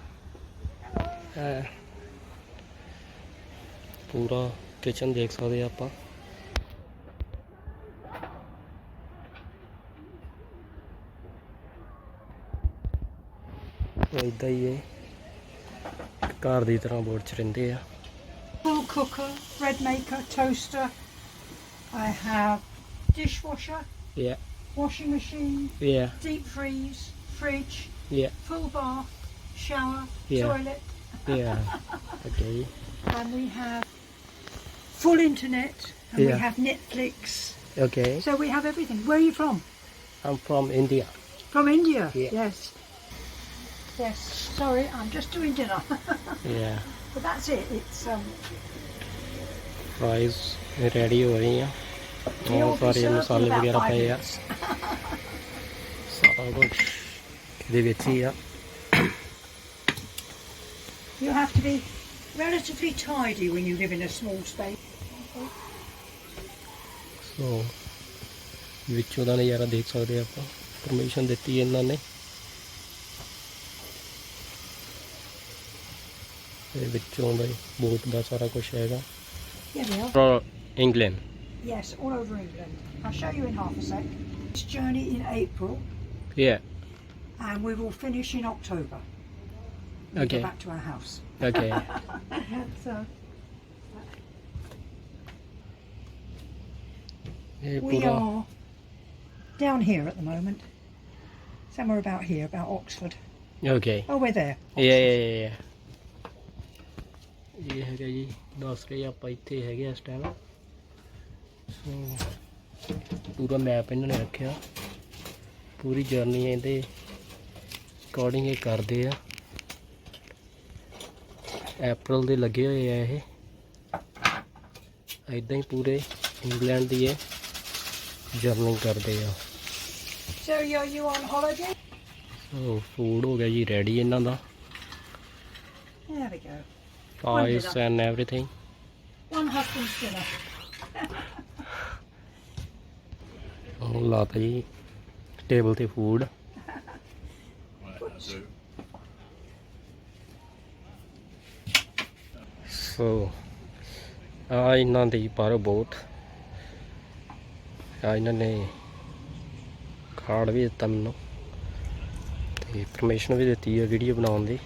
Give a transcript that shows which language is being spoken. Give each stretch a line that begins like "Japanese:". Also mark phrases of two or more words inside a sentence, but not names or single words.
Punjabi: ਪੂਰਾ ਕਿਚਨ ਦੇਖ ਸਕਦੇ ਆ ਆਪਾਂ। ਇੱਦਾਂ ਹੀ ਇਹ ਘਰ ਦੀ ਤਰ੍ਹਾਂ ਬੋਟ 'ਚ ਰਹਿੰਦੇ ਆ।
English: Cooker, bread maker, toaster. I have dishwasher, Yeah, washing machine, yeah, deep freeze, fridge, yeah, full bath, shower, Yeah. toilet, yeah. Okay. and we have full internet, and we Yeah. have Netflix. Okay. So we have everything. Where are you from? I'm from India. From India? Yeah. Yes. Yes. Sorry, I'm just doing dinner. Yeah. But that's it. It's Fries ready
Punjabi: ਹੋ ਰਹੀ ਆ।
English: You'll
Punjabi: ਬਹੁਤ
English: be
Punjabi: ਸਾਰੇ
English: served in
Punjabi: ਮਸਾਲੇ
English: about
Punjabi: ਵਗੈਰਾ
English: 5
Punjabi: ਪਏ ਆ।
English: minutes.
Punjabi: ਸਾਰਾ ਕੁਝ ਇਹਦੇ ਵਿੱਚ ਹੀ ਆ।
English: You have to be relatively tidy when you live in a small space.
Punjabi: ਸੋ ਵਿੱਚੋਂ ਦਾ ਨਜ਼ਾਰਾ ਦੇਖ ਸਕਦੇ ਆ ਆਪਾਂ। ਪਰਮਿਸ਼ਨ ਦਿੱਤੀ ਇਹਨਾਂ ਨੇ। ਤੇ ਵਿੱਚੋਂ ਦਾ ਬੋਟ ਦਾ ਸਾਰਾ ਕੁਝ ਹੈਗਾ।
English: Here we are. From England. Yes, all over England. I'll show you in half a sec. This journey in April, Yeah. and we will finish in October. We Okay. Go back to our house. Okay. So
Punjabi: ਇਹ
English: we
Punjabi: ਪੂਰਾ
English: are down here at the moment. Somewhere about here, about Oxford. Okay. Oh, we're there. Yeah.
Punjabi: ਇਹ ਹੈਗਾ ਜੀ ਦੱਸ ਰਹੇ ਆਪਾਂ ਇੱਥੇ ਹੈਗੇ ਇਸ ਟਾਈਮ। ਸੋ ਪੂਰਾ ਮੈਪ ਇਹਨਾਂ ਨੇ ਰੱਖਿਆ। ਪੂਰੀ ਜਰਨੀ ਇਹਦੇ ਅਕੋਰਡਿੰਗ ਇਹ ਕਰਦੇ ਆ। ਅਪ੍ਰੈਲ ਦੇ ਲੱਗੇ ਹੋਏ ਆ ਇਹ। ਇੱਦਾਂ ਹੀ ਪੂਰੇ ਇੰਗਲੈਂਡ ਦੀ ਇਹ ਜਰਨੀ ਕਰਦੇ ਆ।
English: So are you on holiday?
Punjabi: ਸੋ ਫੂਡ ਹੋ ਗਿਆ ਜੀ ਰੈਡੀ ਇਹਨਾਂ ਦਾ।
English: There we go. Fries and everything. One husband's dinner.
Punjabi: ਉਹ ਲਾਤਾ ਜੀ ਟੇਬਲ ਤੇ ਫੂਡ। ਸੋ ਆ ਇਹਨਾਂ ਦੀ ਪਰ ਬੋਟ ਆ ਇਹਨਾਂ ਨੇ ਕਾਰਡ ਵੀ ਦਿੱਤਾ ਮੈਨੂੰ ਤੇ ਪਰਮਿਸ਼ਨ ਵੀ ਦਿੱਤੀ ਹੈ ਵੀਡੀਓ ਬਣਾਉਣ ਦੀ।